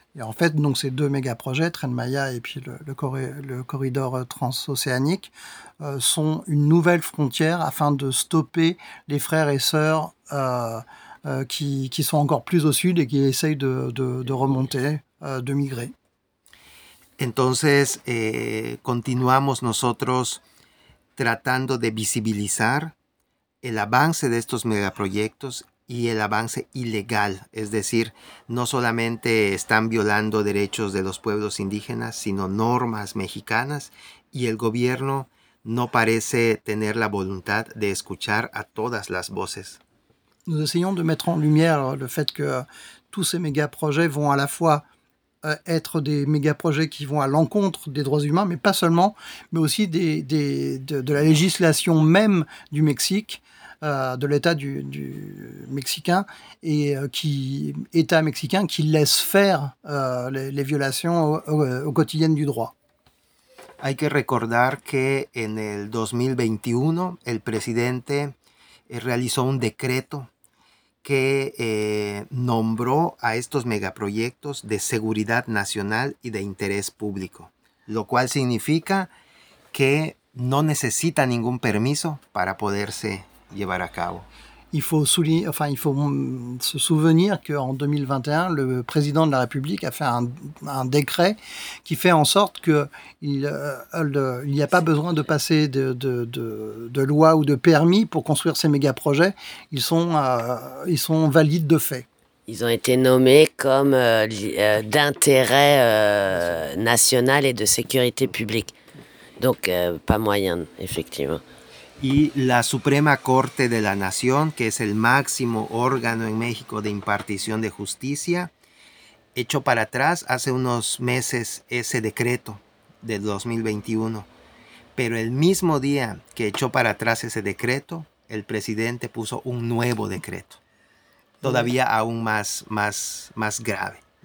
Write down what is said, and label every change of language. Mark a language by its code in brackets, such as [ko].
[fr] Y en fait, donc ces deux megaprojets, Tren Maya y puis le corredor transocéanique, son une nouvelle frontière afin de stopper les frères et sœurs qui sont encore plus au sud et qui essayent de remonter, de migrer. [es] Entonces, continuamos nosotros tratando de visibilizar el avance de estos megaproyectos y el avance ilegal. Es decir, no solamente están violando derechos de los pueblos indígenas, sino normas mexicanas, y el gobierno no parece tener la voluntad de escuchar a todas las voces. [fr] Nous essayons de mettre en lumière le fait que tous ces méga-projets vont à la fois être des méga-projets qui vont à l'encontre des droits humains, mais pas seulement, mais aussi de la législation même du Mexique, de l'État du mexicain, et qui, État mexicain qui laisse faire les violations au quotidien du droit. [es] Hay que recordar que en el 2021, el presidente realizó un decreto que nombró a estos megaproyectos de seguridad nacional y de interés público, lo cual significa que no necesita ningún permiso para poderse llevar a cabo. [fr] Il faut se souvenir qu'en 2021, le président de la République a fait un décret qui fait en sorte qu'il n'y a pas besoin de passer de loi ou de permis pour construire ces mégaprojets. Ils sont valides de fait. Ils ont été nommés comme d'intérêt national et de sécurité publique. Donc, pas moyen, effectivement. [es] Y la Suprema Corte de la Nación, que es el máximo órgano en México de impartición de justicia, echó para atrás hace unos meses ese decreto del 2021. Pero el mismo día que echó para atrás ese decreto, el presidente puso un nuevo decreto, todavía aún más grave.